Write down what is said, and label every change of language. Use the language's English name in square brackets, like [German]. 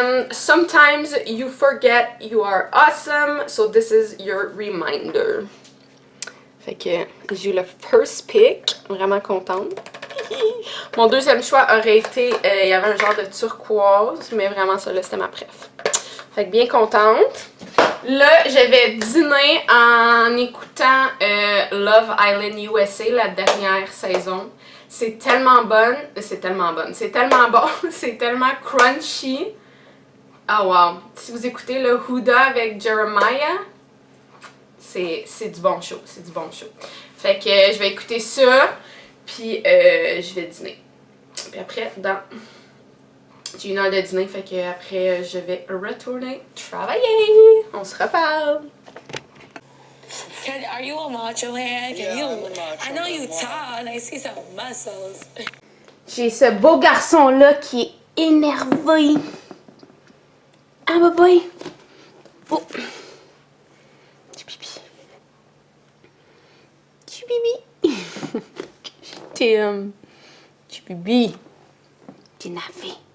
[English] sometimes you forget you are awesome, so this is your reminder. [French] Fait que j'ai eu le [English] first pick, [French] vraiment contente. Mon deuxième choix aurait été, il y avait un genre de turquoise, mais vraiment ça là c'était ma préf. Fait que bien contente. Là, je vais dîner en écoutant Love Island USA, la dernière saison. C'est tellement bonne, c'est tellement bon, c'est tellement crunchy. Oh wow! Si vous écoutez le Huda avec Jeremiah, c'est du bon show, c'est du bon show. Fait que je vais écouter ça, puis je vais dîner. Puis après, j'ai une heure de dîner, fait que après je vais retourner travailler. On se reparle. [English] Are you a macho man? Yeah, I'm a macho I know man. you tall and I see some muscles. [French] J'ai ce beau garçon-là qui est énervé. Ah, bye bye. Oh. Du pipi. Du pipi. Du pipi. T'es navé.